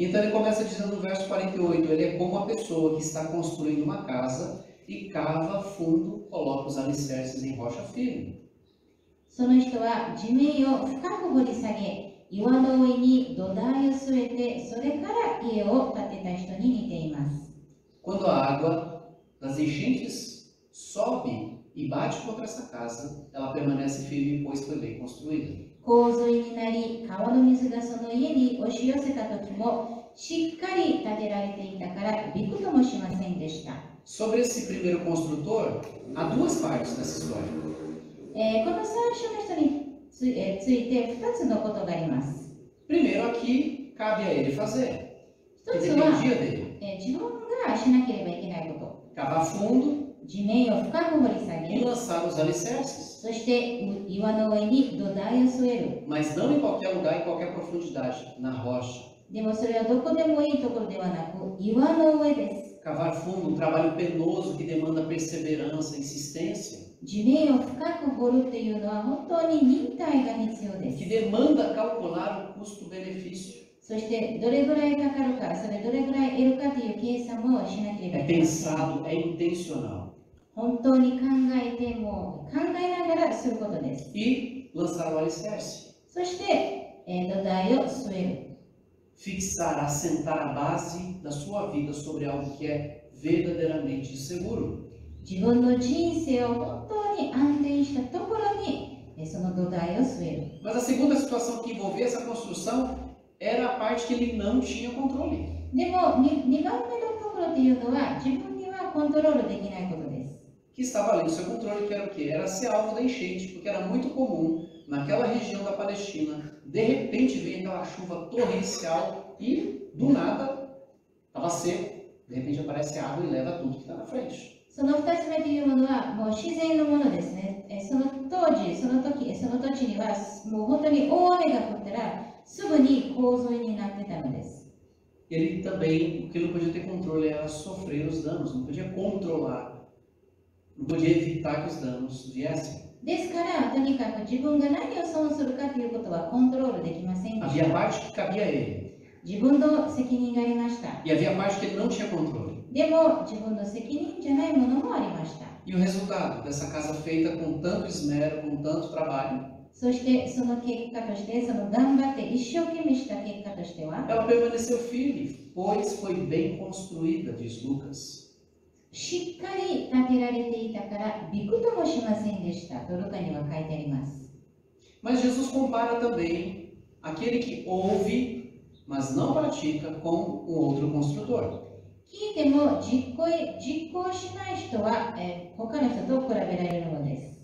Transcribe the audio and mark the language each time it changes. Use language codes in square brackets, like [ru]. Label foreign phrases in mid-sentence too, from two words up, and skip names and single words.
[pt] Então ele começa dizendo no verso 48, ele é como uma pessoa que está construindo uma casa e cava fundo, coloca os alicerces em rocha firme. [ja] その人は地面を深く掘り下げ、岩の上に土台を据えて、それから家を建てた人に似ています。 [pt] Quando a água das enchentes sobe e bate contra essa casa, ela permanece firme, pois foi bem construída. [ja] 洪水になり、川の水がその家に押し寄せた時も、しっかり建てられていたから、びくともしませんでした。 [pt] Sobre esse primeiro construtor, há duas partes nessa história. [ja] この最初の人について2つのことがあります。 [pt] Primeiro, aqui cabe a ele fazer, [ja] 1 [pt] que [ja] つは、 [pt] dependia dele. [ja] 自分がしなければいけないこ [pt] Cavar fundo [ja] と。地面を深く掘り下 [pt] e [ja] げ、 [pt] lançar os alicerces, [ja] そして岩の上に土台を据える。 [pt] mas não em qualquer lugar, em qualquer profundidade, na rocha. [ja] でもそれはどこでもいいところではなく、岩の上です。 [pt] Cavar fundo, um trabalho penoso que demanda perseverança, insistência, [ja] 地面を深く掘るっていうのは本当に忍耐が必要で [pt] que [ja] す。 [pt] demanda calcular o custo-benefício. [ja] そしてどれぐらいかかるか、それどれぐらい得るかという計算もしなければ [pt] É [ja] いけません。 [pt] pensado, é intencional. [ja] 本当に考えても考えながらすることです。 [pt] E lançar o alicerce. [ja] そして、土台を据える。 [pt] Fixar, assentar a base da sua vida sobre algo que é verdadeiramente seguro. [ja] 自分の人生を本当に安定したところにその土台を据える。 [pt] Mas a segunda situação que envolvia essa construção era a parte que ele não tinha controle. [ja] でも 2番目のところというのは自分にはコントロールできないことです。 [pt] Que estava além do seu controle, que era o quê? Era ser alvo da enchente, porque era muito comum naquela região da Palestina, de repente vem aquela chuva torrencial e do nada estava seco, de repente aparece água e leva tudo que está na frente. [ja] その2つ目というものはもう自然のものですね。その当時、その時、その土地にはもう本当に大雨が降ったらすぐに洪水になってたのです。 [pt] Ele também, o que ele não podia ter controle era sofrer os danos, não podia controlar, não podia evitar que os danos viessem. [ja] ですから、とにかく自分が何を損するかということはコントロールできませんでし [pt] Havia [ja] た。 [pt] parte que cabia a ele, [ja] 自分の責任がありました。 [pt] e havia parte que ele não tinha controle. [ja] でも自分の責任じゃないものもありました。 [pt] E o resultado dessa casa feita com tanto esmero, com tanto trabalho, [ja] そしてその結果として、その頑張って一生懸命した結果としては、 [pt] ela permaneceu firme, pois foi bem construída, diz Lucas. [ja] しっかり建てられていたからびくともしませんでしたとルカには書いてあります。 [pt] Mas Jesus compara também aquele que ouve, mas não pratica, com um outro construtor. [ja] 聞いても実行しない人は、他の人と比べられるのです。